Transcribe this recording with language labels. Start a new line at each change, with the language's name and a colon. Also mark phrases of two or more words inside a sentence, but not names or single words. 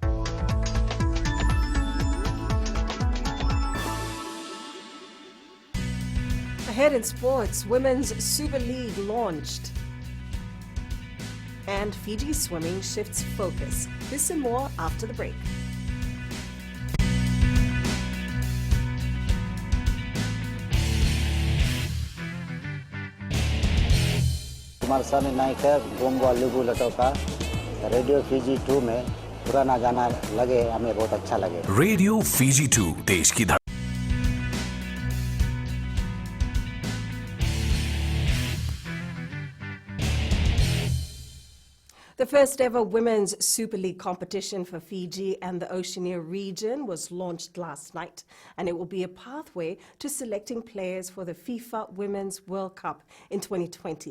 English: Ahead in sports, Women's Super League launched. And Fiji swimming shifts focus. This and more after the break.
Fiji Hindi: कुमार सानी नाइक है गोंगो लुगु लटोका रेडियो फीजी 2 में पुराना गाना लगे हमें बहुत अच्छा लगे रेडियो फीजी 2 देश की धड़कन।
English: The first ever Women's Super League competition for Fiji and the Oceania region was launched last night, and it will be a pathway to selecting players for the FIFA Women's World Cup in 2020.